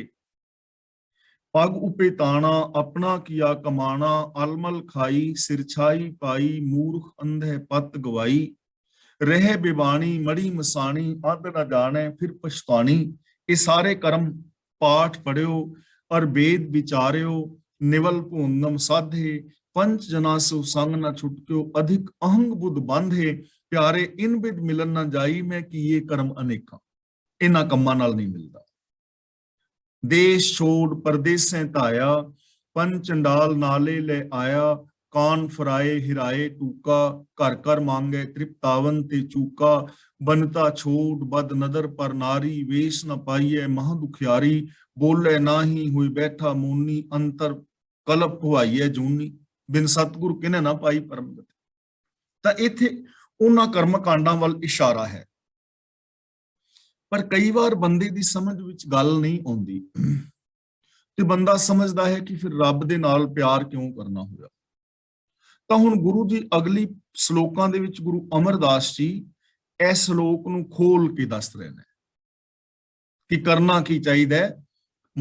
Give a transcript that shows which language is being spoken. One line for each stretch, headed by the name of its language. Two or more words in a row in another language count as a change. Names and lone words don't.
Hindi: पग उपे ताणा आपणा कीआ कमाणा, अलमल खाई सिर छाई पाई, मूरख अंधे पत गवाई, रहे बिबाणी मड़ी मसाणी, अध ना जाणे फिर पछताणी। इह सारे करम पाठ पड़िओ और वेद विचारिओ, निवल भूंगम साधे, पंच जना सो संग न छुटक्यो, अधिक अहंग बुध बांधे, प्यारे इन बिद मिलन न जाई, मैं कि ये कर्म अनेका।
Punjabi: ਇਨ੍ਹਾਂ ਕੰਮਾਂ ਨਾਲ ਨਹੀਂ ਮਿਲਦਾ।
Hindi: देश छोड़ परदेसें धाया, पन चंडाल नाले ले आया, कान फराए हिराए टूका, घर घर मांगे तृप्तावन ते चूका, बनता छोड़ बद नदर पर नारी, वेश न पाइए महा दुखियारी, बोले नाही हुई बैठा मूनी, अंतर कलप हुआइए जूनी, बिन सतगुर किने ना पाई परमगत।
Punjabi: ਤਾਂ ਇੱਥੇ ਉਹਨਾਂ ਕਰਮ ਕਾਂਡਾਂ ਵੱਲ ਇਸ਼ਾਰਾ ਹੈ। ਪਰ ਕਈ ਵਾਰ ਬੰਦੇ ਦੀ ਸਮਝ ਵਿੱਚ ਗੱਲ ਨਹੀਂ ਆਉਂਦੀ ਤੇ ਬੰਦਾ ਸਮਝਦਾ ਹੈ ਕਿ ਫਿਰ ਰੱਬ ਦੇ ਨਾਲ ਪਿਆਰ ਕਿਉਂ ਕਰਨਾ ਹੋਇਆ। ਤਾਂ ਹੁਣ ਗੁਰੂ ਜੀ ਅਗਲੀ ਸ਼ਲੋਕਾਂ ਦੇ ਵਿੱਚ ਗੁਰੂ ਅਮਰਦਾਸ ਜੀ ਇਸ ਸ਼ਲੋਕ ਨੂੰ ਖੋਲ ਕੇ ਦੱਸ ਰਹੇ ਨੇ ਕਿ ਕਰਨਾ ਕੀ ਚਾਹੀਦਾ ਹੈ।